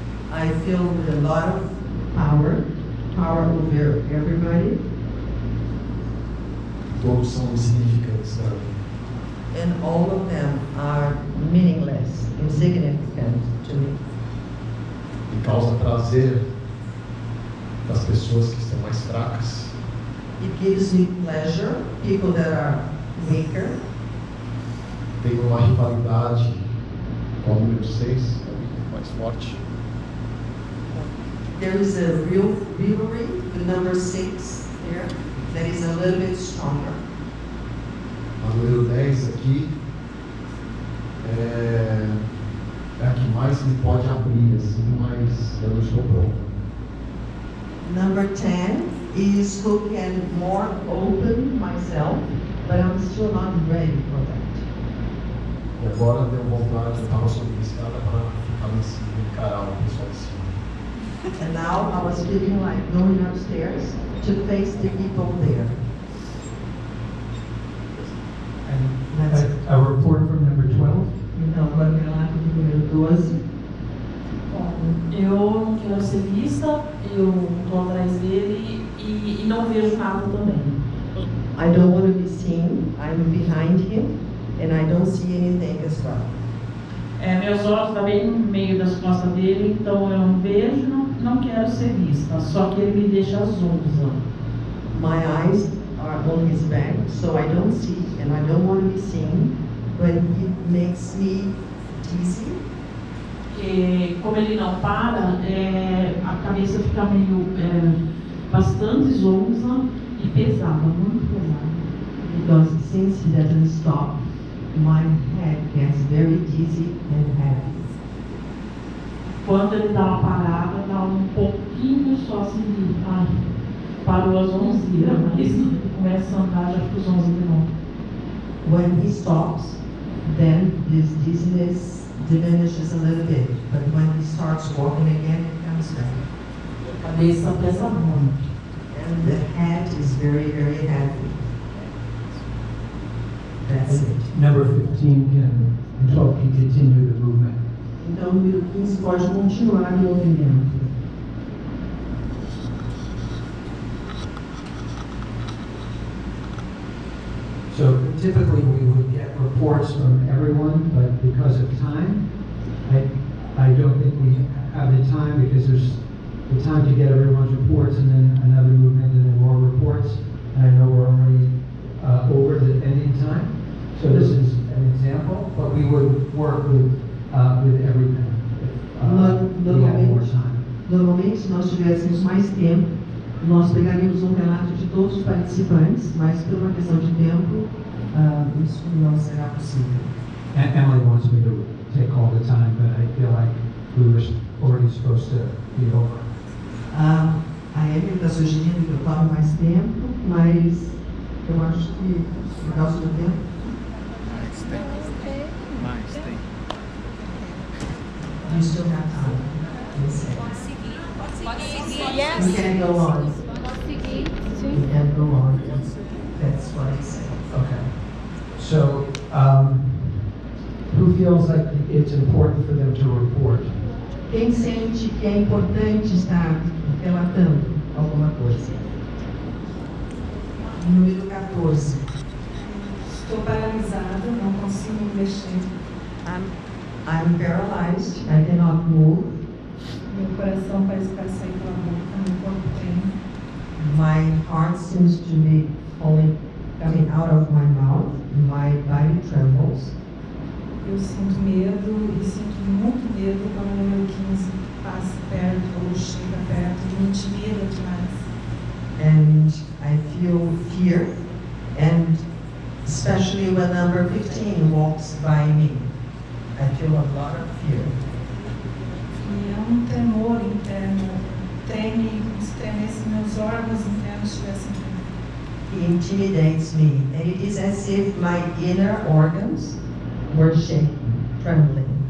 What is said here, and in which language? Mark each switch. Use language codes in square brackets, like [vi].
[en] I feel with a lot of power over everybody. [pt] Todos são insignificantes para mim. [en] And all of them are meaningless, insignificant to me. [pt] E causa prazer das pessoas que estão mais fracas. [en] It gives me pleasure, people that are weaker. [pt] Tenho uma rivalidade com o número 6, mais forte. [en] There is a real rivalry with number 6 there that is a little bit stronger. [pt] A número 10 aqui é a que mais me pode abrir, assim, mas eu não estou pronto. [en] Number 10 is who can more open myself, but I'm still not ready for that. [pt] E agora deu vontade, eu estava subindo a escada para ficar lá em cima e encarar o pessoal de cima. [en] And now I was feeling like going upstairs to face the people there. And a report from number 12. [pt] Então, agora o relato do número 12. Bom, eu não quero ser vista, eu estou atrás dele e não vejo nada também. [en] I don't want to be seen. I'm behind him, and I don't see anything as well. [pt] Meus olhos estão bem no meio das costas dele, então eu não vejo, não quero ser vista. Só que ele me deixa zonza. [en] My eyes are on his back, so I don't see, and I don't want to be seen, but he makes me dizzy. [pt] E como ele não para, a cabeça fica meio bastante zonza e pesada, muito pesada. [en] Because since he doesn't stop, my head gets very dizzy and heavy. [pt] Quando ele dá uma parada, dá um pouquinho só assim de parou a zonzia, mas ele começa a andar, já fica zonza de novo. [en] When he stops, then this dizziness diminishes a little bit, but when he starts walking again, it comes back. [pt] A cabeça pesa muito. [en] And the head is very, very heavy. That's it. Number 15 and 12 can continue the movement. [pt] Então, o número 15 pode continuar o movimento. [en] So typically we would get reports from everyone, but because of time, I don't think we have the time because there's the time to get everyone's reports and then another movement and then more reports. And I know we're already over the ending time. So this is an example, but we would work with everything if we had more time. [pt] Normalmente, se nós tivéssemos mais tempo, nós pegaríamos um relato de todos os participantes, mas por uma questão de tempo, isso não será possível. [en] Emily wants me to take all the time, but I feel like we were already supposed to be over. [pt] A Emily está sugerindo que eu tome mais tempo, mas eu acho que, por causa do tempo, [en] you still have time. Yes. You can go on. [pt] Seguir. [en] You can go on. That's what I said. Okay. So, who feels like it's important for them to report? [pt] Quem sente que é importante estar relatando alguma coisa? Número 14. Estou paralisada, não consigo me mexer. [en] I'm paralyzed. I cannot move. [pt] Meu coração parece que vai sair pela boca, meu corpo treme. [en] My heart seems to be coming out of my mouth. My body trembles. [pt] Eu sinto medo e sinto muito medo quando o número 15 passa perto ou chega perto, me intimida demais. [en] And I feel fear, and especially when number 15 walks by me. I feel a lot of fear. [pt] E é tremor interno, treme, como se tremesse meus órgãos internos estivessem tremendo. [en] He intimidates me, and it is as if my inner organs were shaking, trembling.